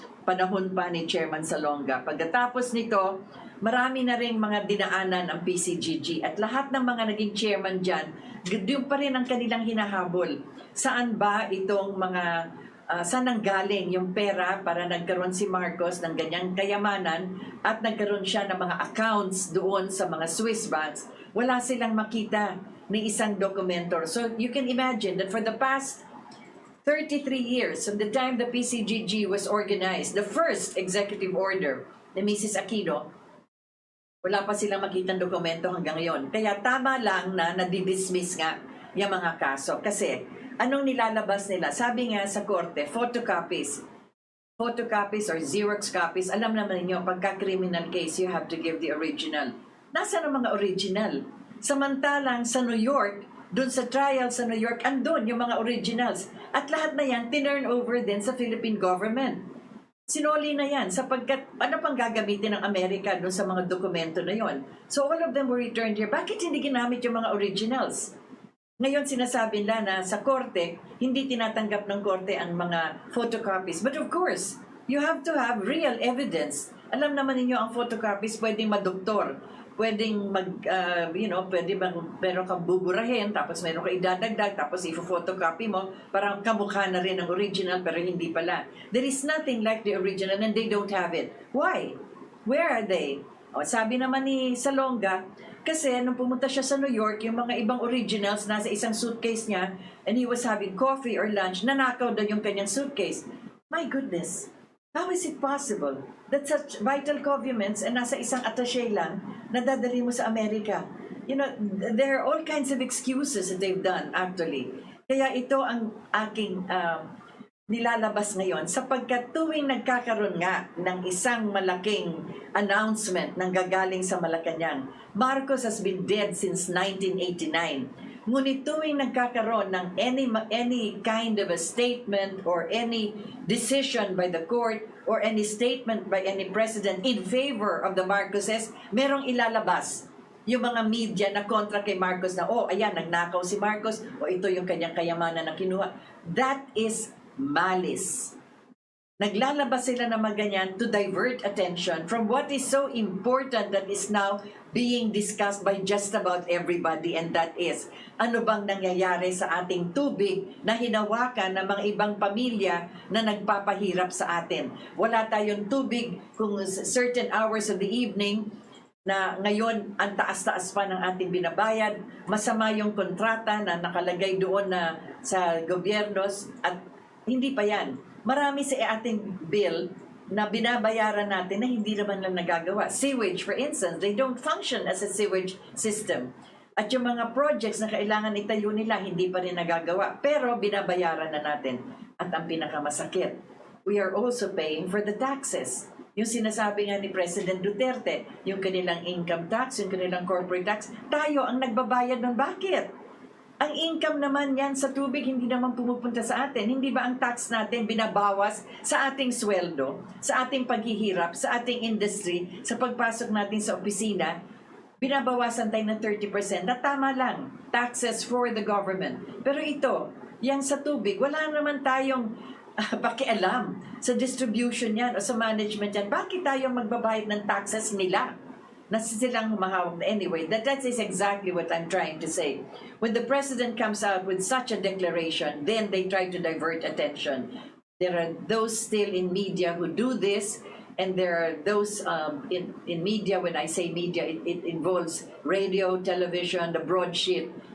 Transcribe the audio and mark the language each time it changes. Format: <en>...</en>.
<tl>Panahon pa ni Chairman Salonga. Pagkatapos nito, marami na rin mga dinaanan ang PCGG at lahat ng mga naging chairman dyan, yun pa rin ang kanilang hinahabol. Saan ba itong mga saan nanggaling yung pera para nagkaroon si Marcos ng ganyang kayamanan at nagkaroon siya ng mga accounts doon sa mga Swiss banks, wala silang makita ni isang dokumento.</tl> <en>So you can imagine that for the past 33 years, from the time the PCGG was organized, the first executive order ni Mrs.</en> <tl>Aquino, wala pa silang makitang dokumento hanggang ngayon. Kaya tama lang na nadidismiss nga yung mga kaso. Kasi anong nilalabas nila? Sabi nga sa korte,</tl> <en>photocopies or Xerox copies.</en> <tl>Alam naman ninyo, pagka</tl> <en>criminal case, you have to give the original.</en> <tl>Nasaan ang mga original? Samantalang sa New York, dun sa trial sa New York, andun yung mga originals. At lahat na yan, tinurn over din sa Philippine government. Sinoli na yan sapagkat ano pang gagamitin ng Amerika dun sa mga dokumento na yon.</tl> <en>So all of them were returned here.</en> <tl>Bakit hindi ginamit yung mga originals? Ngayon sinasabi nila na sa korte, hindi tinatanggap ng korte ang mga photocopies.</tl> <en>But of course, you have to have real evidence.</en> <tl>Alam naman ninyo ang photocopies pwedeng madoktor. Pwedeng meron kang buburahin, tapos meron kang idadagdag, tapos i-photocopy mo, parang kamukha na rin ang original, pero hindi pala.</tl> <en>There is nothing like the original and they don't have it. Why? Where are they?</en> <tl>O, sabi naman ni Salonga, kasi nung pumunta siya sa New York, yung mga ibang originals nasa isang suitcase niya,</tl> <en>and he was having coffee or lunch,</en> <tl>nanakaw daw yung kanyang suitcase.</tl> <en>My goodness! How is it possible that such vital documents and</en> <tl>nasa isang attaché lang na dadali mo sa Amerika?</tl> <en>You know, there are all kinds of excuses that they've done actually.</en> <tl>Kaya ito ang aking nilalabas ngayon sapagkat tuwing nagkakaroon nga ng isang malaking announcement ng gagaling sa Malacanang.</tl> <en>Marcos has been dead since 1989.</en> <tl>Ngunit tuwing nagkakaroon ng</tl> <en>any kind of a statement or any decision by the court or any statement by any president in favor of the Marcoses,</en> <tl>merong ilalabas yung mga media na kontra kay Marcos na, ayan, nagnakaw si Marcos, ito yung kanyang kayamanan na kinuha.</tl> <en>That is malice.</en> <tl>Naglalabas sila ng mga ganyan</tl> <en>to divert attention from what is so important that is now being discussed by just about everybody, and that is,</en> <tl>ano bang nangyayari sa ating tubig na hinawakan ng mga ibang pamilya na nagpapahirap sa atin. Wala tayong tubig kung</tl> <en>certain hours of the evening,</en> <tl>na ngayon ang taas-taas pa ng ating binabayad, masama yung kontrata na nakalagay doon na sa gobyernos at hindi pa yan. Marami sa ating bill na binabayaran natin na hindi naman lang nagagawa.</tl> <en>Sewage, for instance, they don't function as a sewage system.</en> <tl>At yung mga projects na kailangan itayo nila, hindi pa rin nagagawa. Pero binabayaran na natin. At ang pinakamasakit,</tl> <en>we are also paying for the taxes.</en> <tl>Yung sinasabi nga ni President Duterte, yung kanilang income tax, yung kanilang corporate tax, tayo ang nagbabayad ng bakit? Ang income naman yan sa tubig, hindi naman pumupunta sa atin. Hindi ba ang tax natin binabawas sa ating sweldo, sa ating paghihirap, sa ating industry, sa pagpasok natin sa opisina? Binabawasan tayo ng 30%. Na tama lang,</tl> <en>taxes for the government.</en> <tl>Pero ito, yan sa tubig, wala naman tayong pakialam sa distribution yan o sa management yan. Bakit tayo magbabayad ng taxes nila? Nasa silang humahawak.</tl> <en>Anyway, that is exactly what I'm trying to say. When the president comes out with such a declaration, then they try to divert attention. There are those still in media who do this, and there are those in media. When I say media, it involves radio, television, the broadsheet,</en>